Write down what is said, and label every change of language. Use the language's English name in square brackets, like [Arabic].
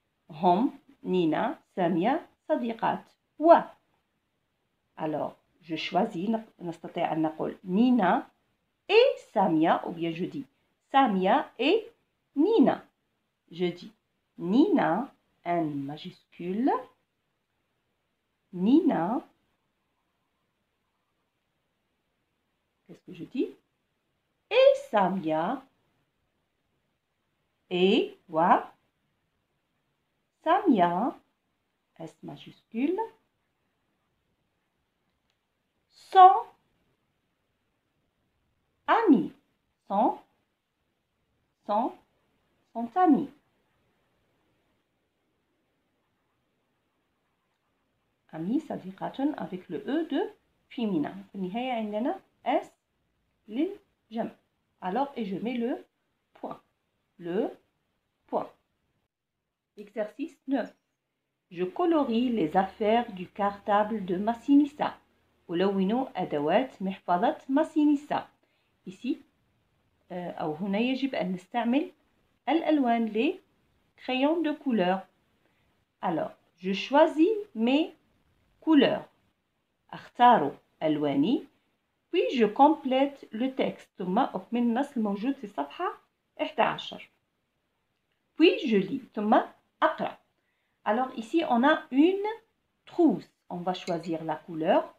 [Arabic] هم Nina, Samia, صديقات و. [French] Alors, je choisis, [Arabic] نستطيع أن نقول [French] Nina et Samia, ou bien je dis Samia et Nina. Je dis Nina, N majuscule, Nina. Qu'est-ce que je dis? Et Samia. Et, wa. Samia. S majuscule. Sont amis. Sont amis. Amis صديقة avec le E de féminin. [Arabic] في النهاية عندنا S للجمع. [French] Alors, et je mets le point. Le point. Exercice 9. Je colorie les affaires du cartable de Massinissa. [Arabic] ألون أدوات محفظة ماسينيسا. Ici, أو هنا يجب أن نستعمل الألوان [French] les crayons de couleur. Alors, je choisis mes couleurs. [Arabic] أختار ألواني. [French] Puis je complète le texte. [Arabic] ثم أكمل النص الموجود في الصفحة 11. [French] Puis je lis. [Arabic] ثم أقرأ. [French] Alors ici, on a une trousse. On va choisir la couleur.